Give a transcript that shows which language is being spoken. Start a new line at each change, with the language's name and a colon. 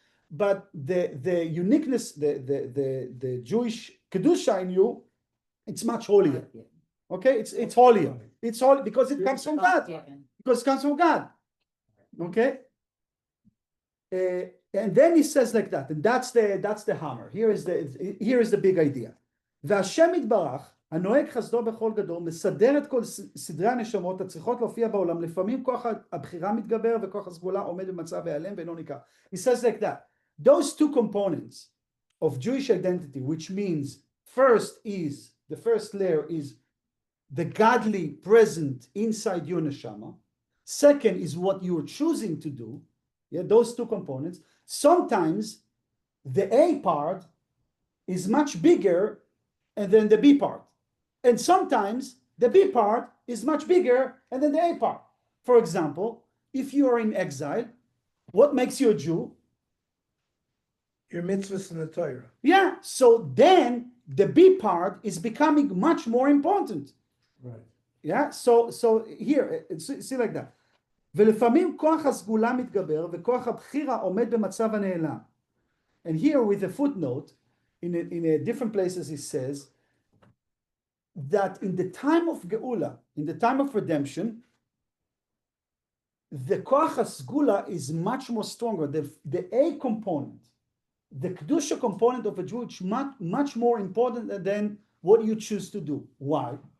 English: But the uniqueness, the Jewish kedusha in you, it's much holier. Okay, it's holier. It's holy because it comes from God. Because it comes from God. Okay. And then he says like that, and that's the hammer. Here is the big idea.
Hebrew: והשם יתברך, הנוהג חסדו בכל גדול, מסדר את כל סדרי הנשמות הצריכות להופיע בעולם. לפעמים כוח הבחירה מתגבר וכוח הסגולה עומד במצב העלם ואינו ניכר.
English: He says like that. Those two components of Jewish identity, which means the first layer is the godly present inside your neshama. Second is what you're choosing to do. Yeah, those two components. Sometimes the A part is much bigger than the B part. And sometimes the B part is much bigger than the A part. For example, if you are in exile, what makes you a Jew? Your mitzvahs in the Torah. Yeah, so then the B part is becoming much more important. Right. Yeah, so here, see like that.
Hebrew: ולפעמים כוח הסגולה מתגבר וכוח הבחירה עומד במצב הנעלם.
English: And here with a footnote, in a different places he says that in the time of Geula, in the time of redemption, the koach hasgula is much more stronger. The A component, the kedusha component of a Jew, is much more important than what you choose to do. Why?